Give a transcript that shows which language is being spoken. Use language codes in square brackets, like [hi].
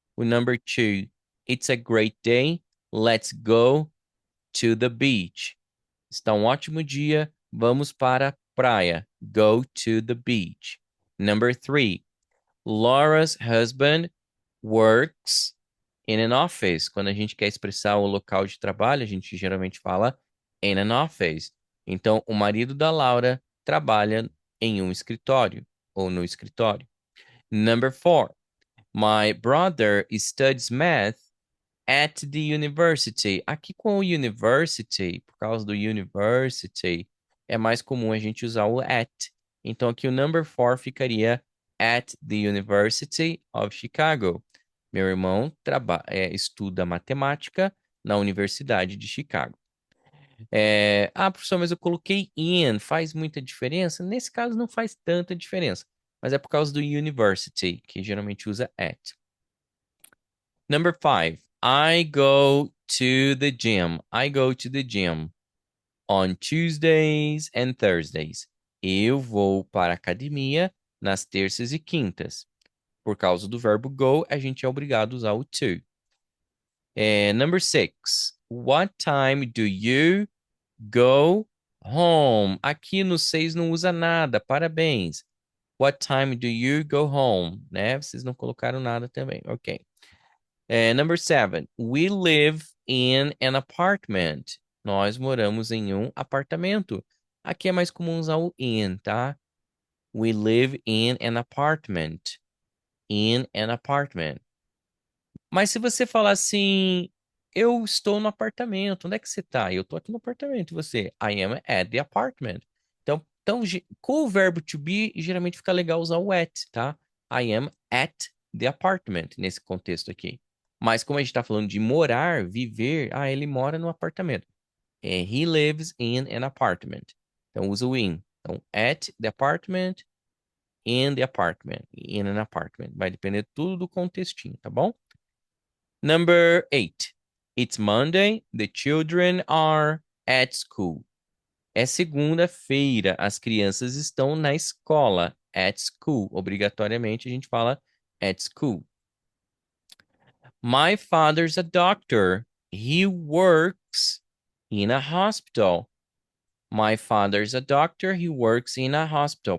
[en] O number two, it's a great day. Let's go to the beach. [pt] Está um ótimo dia. Vamos para a praia. [en] Go to the beach. Number three, Laura's husband works in an office. [pt] Quando a gente quer expressar o local de trabalho, a gente geralmente fala [en] in an office. [pt] Então, o marido da Laura trabalha em um escritório ou no escritório. [en] Number four, my brother studies math at the university. [pt] Aqui com o university, por causa do university, é mais comum a gente usar o at. Então aqui o [en] number four [pt] ficaria [en] at the University of Chicago. [pt] Meu irmão estuda matemática na Universidade de Chicago. Professor, mas eu coloquei in, faz muita diferença? Nesse caso não faz tanta diferença, mas é por causa do university, que geralmente usa at. [en] Number five, I go to the gym. I go to the gym on Tuesdays and Thursdays. [pt] Eu vou para a academia nas terças e quintas. Por causa do verbo go, a gente é obrigado a usar o to. [en] Number six, what time do you go home? [pt] Aqui no 6 não usa nada, parabéns. [en] What time do you go home? [pt] Né? Vocês não colocaram nada também, ok. [en] Number seven, we live in an apartment. [pt] Nós moramos em um apartamento. Aqui é mais comum usar o in, tá? [en] We live in an apartment. In an apartment. [pt] Mas se você falar assim, eu estou no apartamento, onde é que você está? Eu estou aqui no apartamento. E você, [en] I am at the apartment. [pt] Então, com o verbo to be, geralmente fica legal usar o at, tá? [en] I am at the apartment, [pt] nesse contexto aqui. Mas como a gente está falando de morar, viver, ele mora no apartamento. [en] He lives in an apartment. [pt] Então, usa o in. [en] Então, at the apartment, in the apartment, in an apartment. [pt] Vai depender tudo do contextinho, tá bom? [en] Number 8. It's Monday. The children are at school. [pt] É segunda-feira. As crianças estão na escola. [en] At school. [pt] Obrigatoriamente a gente fala [en] at school. My father's a doctor. He works in a hospital. My father's a doctor. He works in a hospital.